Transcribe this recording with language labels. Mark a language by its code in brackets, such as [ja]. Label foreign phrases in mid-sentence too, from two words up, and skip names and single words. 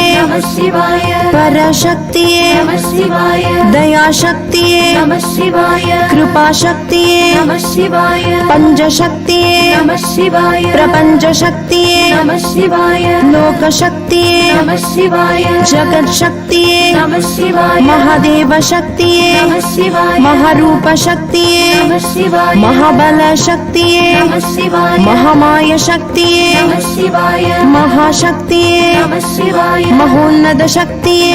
[sa] நம சிவாய [ta] பரசக்தியே [sa] நம சிவாய [ta] தயா சக்தியே [sa] நம சிவாய [ta] கிருபா சக்தியே [sa] நம சிவாய [ta] பஞ்ச சக்தியே [sa] நம சிவாய [ta] பிரபஞ்ச சக்தியே [sa] நம சிவாய [ta] லோக சக்தியே [sa] நம சிவாய [ta] ஜகத் சக்தியே [sa] नमः शिवाय [ta] மகாதேவ சக்தியே [sa] नमः शिवाय [ta] மகாரூப சக்தியே [sa] नमः शिवाय [ta] மகாபல சக்தியே [sa] नमः शिवाय [ta] மகாமாய சக்தியே [sa] नमः शिवाय [ta] महाशक्तिये [sa] नमः शिवाय [ta] மகோன்னத சக்தியே